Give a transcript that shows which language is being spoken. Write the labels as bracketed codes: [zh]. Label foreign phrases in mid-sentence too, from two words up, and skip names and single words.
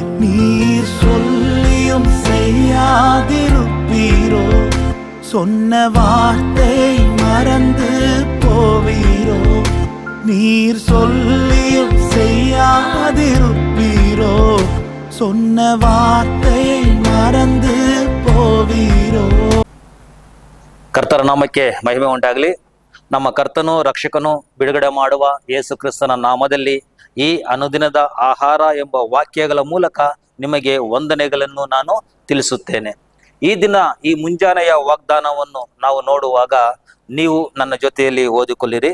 [ta] நீர் சொல்லியும் செய்யாதிருப்பீரோ, சொன்ன வார்த்தை மறந்து போவீரோ. நீர் சொல்லியும் செய்யாதிருப்பீரோ, சொன்ன வார்த்தை மறந்து போவೀರೋ. [kn] ಕರ್ತರ ನಾಮಕ್ಕೆ ಮಹಿಮೆ ಉಂಟಾಗಲಿ. ನಮ್ಮ ಕರ್ತನು ರಕ್ಷಕನು ಬಿಡುಗಡೆ ಮಾಡುವ ಯೇಸು ಕ್ರಿಸ್ತನ ನಾಮದಲ್ಲಿ ಈ ಅನುದಿನದ ಆಹಾರ ಎಂಬ ವಾಕ್ಯಗಳ ಮೂಲಕ ನಿಮಗೆ ವಂದನೆಗಳನ್ನು ನಾನು ತಿಳಿಸುತ್ತೇನೆ. ಈ ದಿನ ಈ ಮುಂಜಾನೆಯ ವಾಗ್ದಾನವನ್ನು ನಾವು ನೋಡುವಾಗ ನೀವು ನನ್ನ ಜೊತೆಯಲ್ಲಿ ಓದಿಕೊಳ್ಳಿರಿ.